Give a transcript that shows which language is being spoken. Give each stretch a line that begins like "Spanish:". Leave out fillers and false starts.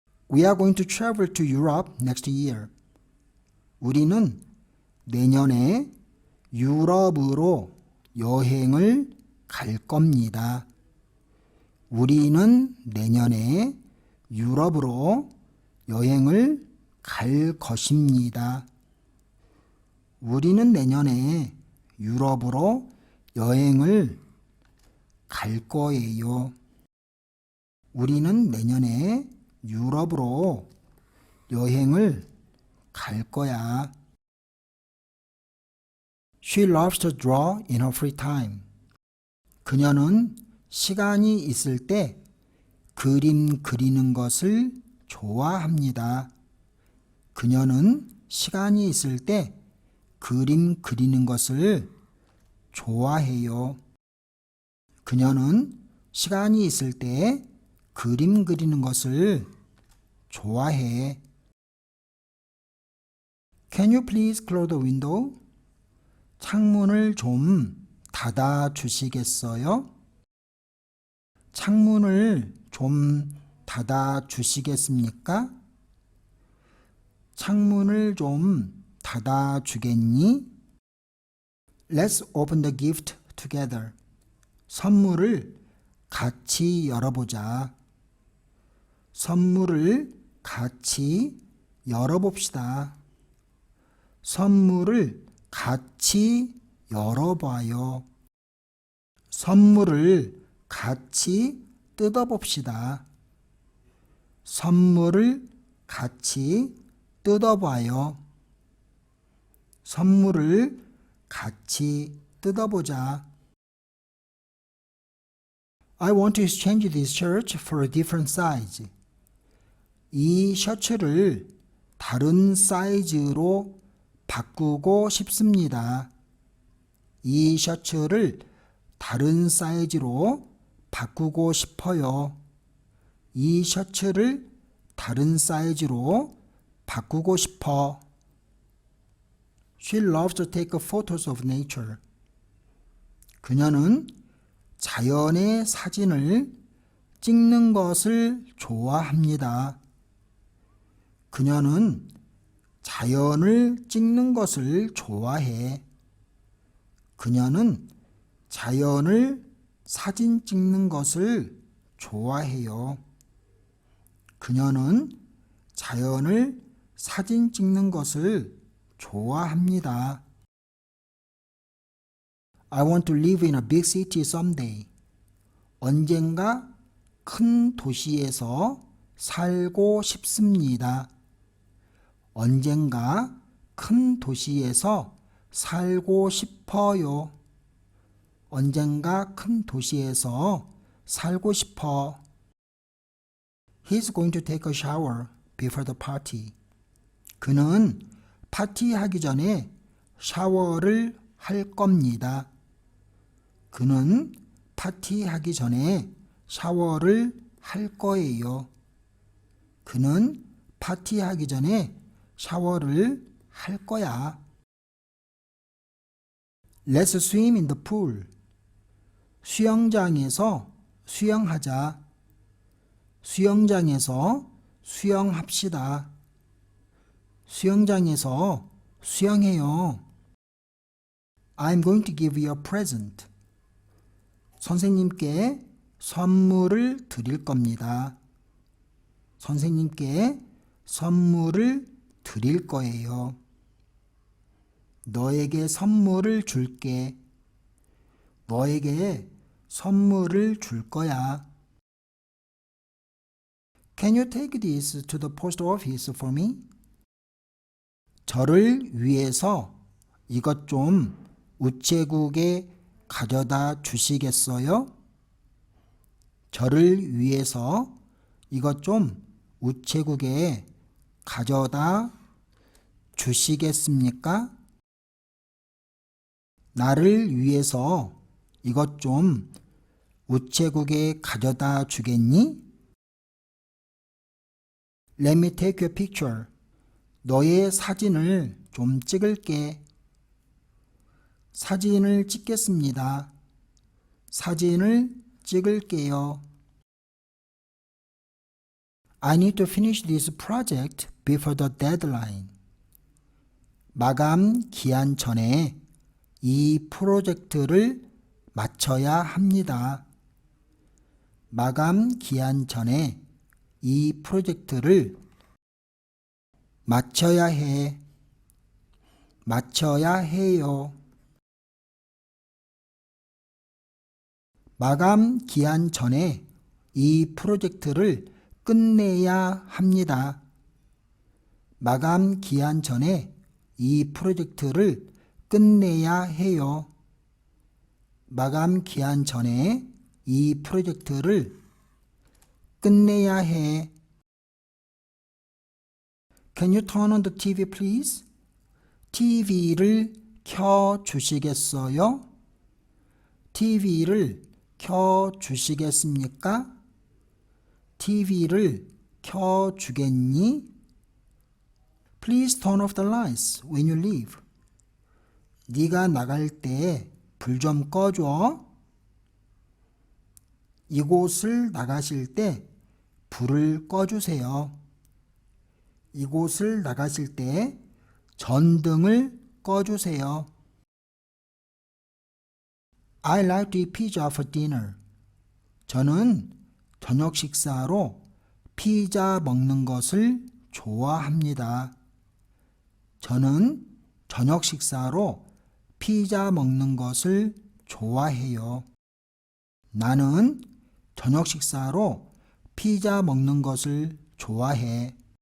English: We are going to travel to Europe next year.
Korean: 우리는 내년에 유럽으로 여행을 갈 겁니다. 우리는 내년에 유럽으로 여행을 갈 것입니다. 우리는 내년에 유럽으로 여행을 갈 거예요. 우리는 내년에 유럽으로 여행을 갈 거야.
English: She loves to draw in her free time.
Korean: 그녀는 시간이 있을 때 그림 그리는 것을 좋아합니다. 그녀는 시간이 있을 때 그림 그리는 것을 좋아해요. 그녀는 시간이 있을 때 그림 그리는 것을 좋아해.
English: Can you please close the window?
Korean: 창문을 좀 닫아 주시겠어요? 창문을 좀 닫아 주시겠습니까? 창문을 좀 닫아 주겠니?
English: Let's open the gift together.
Korean: 선물을 같이 열어보자. 선물을 같이 열어봅시다. 선물을 같이 열어봐요. 선물을 같이 뜯어봅시다. 선물을 같이 뜯어봐요. 선물을 같이 뜯어보자.
English: I want to exchange this shirt for a different size.
Korean: 이 셔츠를 다른 사이즈로 바꾸고 싶습니다. 이 셔츠를 다른 사이즈로 바꾸고 싶어요. 이 셔츠를 다른 사이즈로 바꾸고 싶어.
English: She loves to take photos of nature.
Korean: 그녀는 자연의 사진을 찍는 것을 좋아합니다. 그녀는 자연을 찍는 것을 좋아해. 그녀는 자연을 사진 찍는 것을 좋아해요. 그녀는 자연을 사진 찍는 것을 좋아합니다.
English: I want to live in a big city someday.
Korean: 언젠가 큰 도시에서 살고 싶습니다. 언젠가 큰 도시에서 살고 싶어요. 언젠가 큰 도시에서 살고 싶어.
English: He's going to take a shower before the party.
Korean: 그는 파티하기 전에 샤워를 할 겁니다. 그는 파티하기 전에 샤워를 할 거예요. 그는 파티하기 전에 샤워를 할 거야.
English: Let's swim in the pool.
Korean: 수영장에서 수영하자. 수영장에서 수영합시다. 수영장에서 수영해요.
English: I'm going to give you a present.
Korean: 선생님께 선물을 드릴 겁니다. 선생님께 선물을 드릴 거예요. 너에게 선물을 줄게. 너에게 선물을 줄 거야.
English: Can you take this to the post office for me?
Korean: 저를 위해서 이것 좀 우체국에 가져다 주시겠어요? 저를 위해서 이것 좀 우체국에 가져다 주시겠습니까? 나를 위해서 이것 좀 우체국에 가져다 주겠니?
English: Let me take your picture.
Korean: 너의 사진을 좀 찍을게. 사진을 찍겠습니다. 사진을 찍을게요.
English: I need to finish this project before the deadline.
Korean: 마감 기한 전에 이 프로젝트를 마쳐야 합니다. 마감 기한 전에 이 프로젝트를 마쳐야 해. 마쳐야 해요. 마감 기한 전에 이 프로젝트를 끝내야 합니다. 마감 기한 전에 이 프로젝트를 끝내야 해요. 마감 기한 전에 이 프로젝트를 끝내야 해.
English: Can you turn on the TV please?
Korean: TV를 켜 주시겠어요? TV를 켜 주시겠습니까? TV를 켜 주겠니?
English: Please turn off the lights when you leave.
Korean: 네가 나갈 때 불 좀 꺼줘. 이곳을 나가실 때 불을 꺼주세요. 이곳을 나가실 때 전등을 꺼주세요.
English: I like to eat pizza for dinner.
Korean: 저는 저녁 식사로 피자 먹는 것을 좋아합니다. 저는 저녁 식사로 피자 먹는 것을 좋아해요. 나는 저녁 식사로 피자 먹는 것을 좋아해.